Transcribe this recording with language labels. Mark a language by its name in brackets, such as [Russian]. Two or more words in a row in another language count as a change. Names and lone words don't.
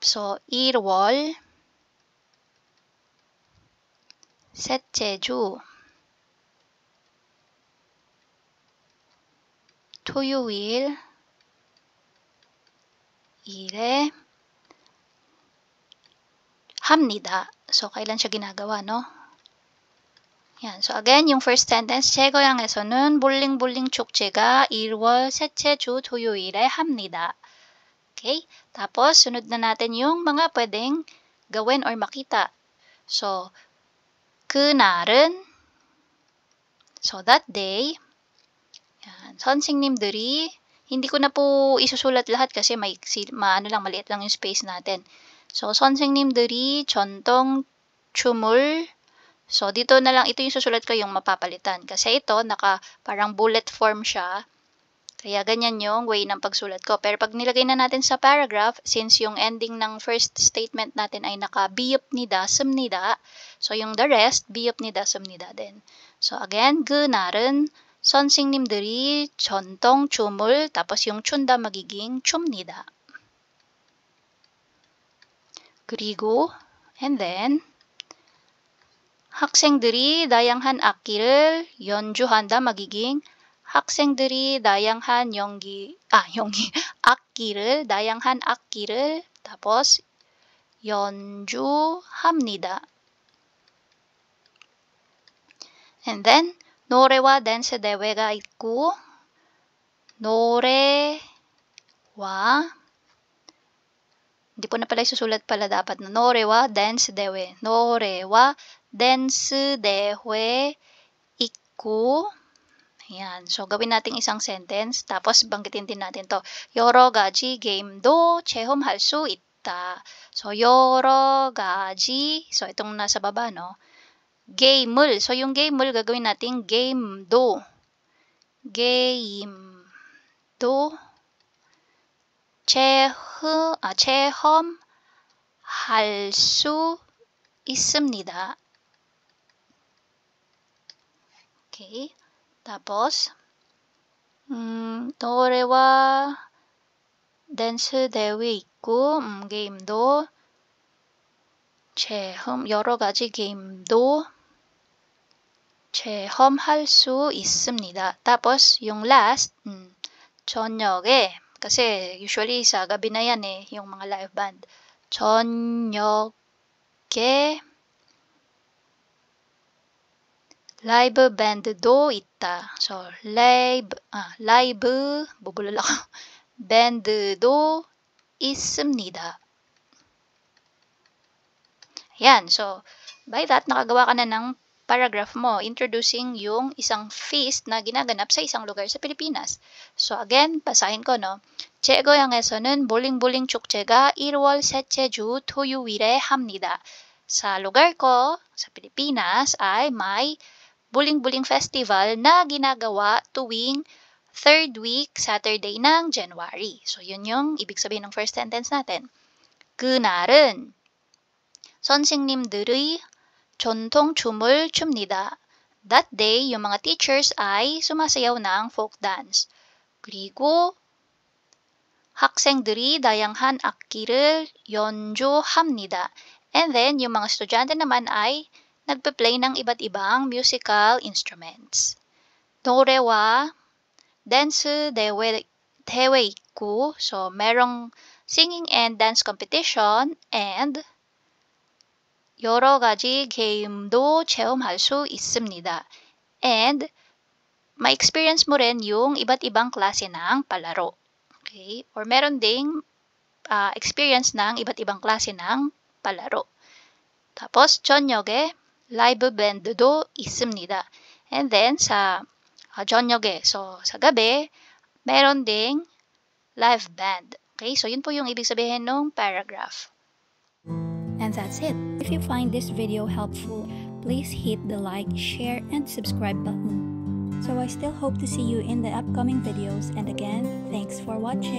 [Korean] So, 일월, 셋째 주, 토요일, 에 합니다. [Filipino] So, kailan siya ginagawa, no? Yan. So, again, yung first sentence, [Korean] 제 고향에서는 볼링볼링 축제가 1월 셋째 주 토요일에 합니다. [Filipino] Okay? Tapos, sunod na natin yung mga pwedeng gawin or makita. So, [Korean] 그날은, [English] so that day, [Filipino] yan, 선생님들이, hindi ko na po isusulat lahat kasi maliit lang yung space natin. So, [Korean] 선생님들이 전통 춤을, [Filipino] so dito na lang, ito yung susulat ko yung mapapalitan. Kasi ito, parang bullet form siya. Kaya ganyan yung way ng pagsulat ko. Pero pag nilagay na natin sa paragraph, since yung ending ng first statement natin ay [Korean] 비읍니다, 씁니다. [Filipino] So, yung the rest, [Korean] 비읍니다, 씁니다 din. [English] So, again, [Korean] 그날은 선생님들이 전통 춤을, [Filipino] tapos yung 춘다 magiging 춥니다. [Korean] 그리고, [English] and then, [Korean] 학생들이 다양한 악기를 연주한다 magiging 학생들이 다양한 다양한 악기를 tapos 연주합니다. [English] And then [Korean] 노래와 댄스 대회가 있고 노래와 [Filipino] hindi po na pala isusulat pala dapat na [Korean] 노래와 댄스 대회. 노래와 댄스 대회 있고 ayan. [Filipino] So, gawin natin isang sentence. Tapos, banggitin din natin to. [Korean] 여러 가지 게임도 체험할 수 있다. So, 여러 가지. [Filipino] So, itong nasa baba, no? 게임을. So, yung 게임을 gagawin natin 게임도. [Korean] 게임도 체험할 수 있습니다. [Filipino] Okay. [Korean] Tapos, 노래와 댄스 대회 있고 게임도 여러 가지 게임도 체험할 수 있습니다. [Filipino] Tapos, yung last, 저녁에, kasi usually sa gabi na yan yung mga live band. [Korean] 저녁에 [English] live band [Korean] 도 있다. [Filipino] So, live, bubulol ako. [Korean] band도 있습니다. [Filipino] Ayan, [English] so, by that, [Filipino] nakagawa ka na ng paragraph mo introducing yung isang feast na ginaganap sa isang lugar sa Pilipinas. So, again, basahin ko, no? [Korean] 제 고향에서는 볼링볼링 축제가 1월 셋째 주 토요일에 합니다. [Filipino] Sa lugar ko, sa Pilipinas, ay may Buling-Buling Festival na ginagawa tuwing [English] third week Saturday [Filipino] ng January. So, yun yung ibig sabihin ng first sentence natin. [Korean] 그날은 선생님들의 전통 춤을 춥니다. [English] That day, [Filipino] yung mga teachers ay sumasayaw ng [English] folk dance. [Korean] 그리고 학생들이 다양한 악기를 연주합니다. [English] And then, [Filipino] yung mga estudyante naman ay nagpe-play ng iba't ibang [English] musical instruments. [Korean] 노래와 댄스 대회 있고, so merong [English] singing and dance competition, [Korean] and 여러 가지 게임도 체험할 수 있습니다. [Filipino] And ma-experience mo rin yung iba't ibang klase ng palaro. Okay? Or meron ding experience ng iba't ibang klase ng palaro. tapos, [Korean] 저녁에 [English] live band [Korean] 도 있습니다. [English] And then, [Filipino] sa 저녁에, so sa gabi, meron ding [English] live band. [Filipino] Okay? So, yun po yung ibig sabihin ng paragraph. [English] And that's it. If you find this video helpful, please hit the like, share, and subscribe button. So I still hope to see you in the upcoming videos, and again, thanks for watching.